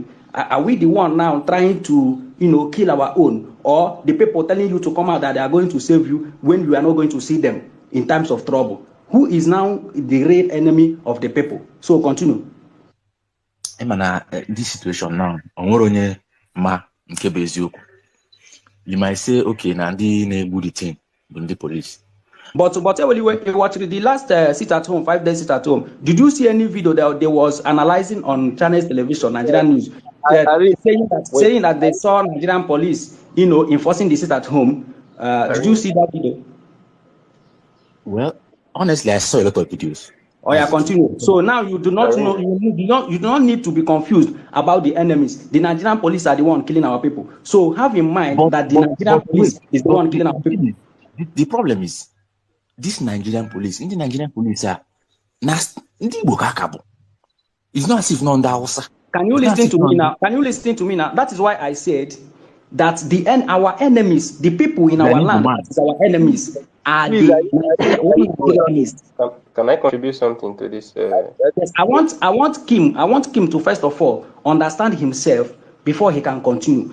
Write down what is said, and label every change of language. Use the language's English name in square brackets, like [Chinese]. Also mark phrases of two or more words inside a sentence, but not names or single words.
[English] Are we the one now trying to, kill our own? Or the people telling you to come out that they are going to save you when you are not going to see them in times of trouble? Who is now the real enemy of the people? So continue. This situation now, [Igbo] ma nke bụ eziokwu. [English] You might say, [Igbo] okay, na ndị na-egbu [English] the thing [Igbo] bụ ndị police. [English] But when you watched the last sit at home, 5 days sit at home, did you see any video that they was analyzing on Chinese television, Nigerian news, saying that they saw Nigerian police, enforcing the sit at home? Did you see that video? Well, honestly, I saw a lot of videos. Oh yeah, continue. So now you do not know, you do not need to be confused about the enemies. The Nigerian police are the one killing our people. So have in mind that the Nigerian police is the one killing our people. The problem is, this Nigerian police, in the Nigerian police are [Igbo] ndị Igbo ka aka bụ. [English] It's not as if none Hausa. Can you listen to me now? Can you listen to me now? That is why I said that our enemies, the people in our land, our enemies, are the Nigerianists. Can I contribute something to this? Yes, I want Kim to first of all understand himself before he can continue.